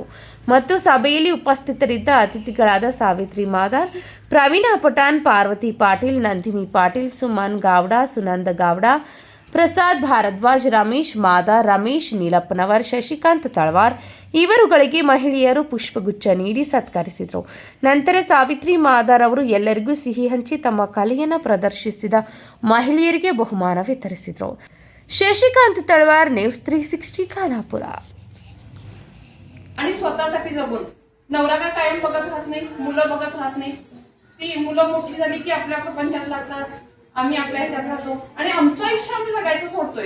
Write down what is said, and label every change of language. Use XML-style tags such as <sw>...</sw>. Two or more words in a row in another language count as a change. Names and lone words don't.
<kn>ಮತ್ತು ಸಭೆಯಲ್ಲಿ ಉಪಸ್ಥಿತರಿದ್ದ ಅತಿಥಿಗಳಾದ ಸಾವಿತ್ರಿ ಮಾದಾರ್, ಪ್ರವೀಣಾ ಪಠಾಣ್, ಪಾರ್ವತಿ ಪಾಟೀಲ್, ನಂದಿನಿ ಪಾಟೀಲ್, ಸುಮನ್ ಗೌಡ, ಸುನಂದ ಗೌಡ, ಪ್ರಸಾದ್ ಭಾರದ್ವಾಜ್, ರಮೇಶ್ ಮಾದಾರ್, ರಮೇಶ್ ನೀಲಪ್ಪನವರ್, ಶಶಿಕಾಂತ್ ತಳವಾರ್ ಇವರುಗಳಿಗೆ ಮಹಿಳೆಯರು ಪುಷ್ಪಗುಚ್ಛ ನೀಡಿ ಸತ್ಕರಿಸಿದರು. ನಂತರ ಸಾವಿತ್ರಿ ಮಾದಾರ್ ಅವರು ಎಲ್ಲರಿಗೂ ಸಿಹಿ ಹಂಚಿ ತಮ್ಮ ಕಲೆಯನ್ನು ಪ್ರದರ್ಶಿಸಿದ ಮಹಿಳೆಯರಿಗೆ ಬಹುಮಾನ ವಿತರಿಸಿದರು.</kn> <mr>शशिकांत तळवार, न्यूज 360 खानापुर. आणि स्वतःसाठी जगून नवरा काय कायम बघत राहत नाही, मुलं बघत राहत नाही. ती मुलं मोठी झाली की आपल्या प्रपंचात लागतात, आम्ही आपल्या ह्याच्यात राहतो आणि आमचं आयुष्य आम्ही जगायचं सोडतोय.</mr>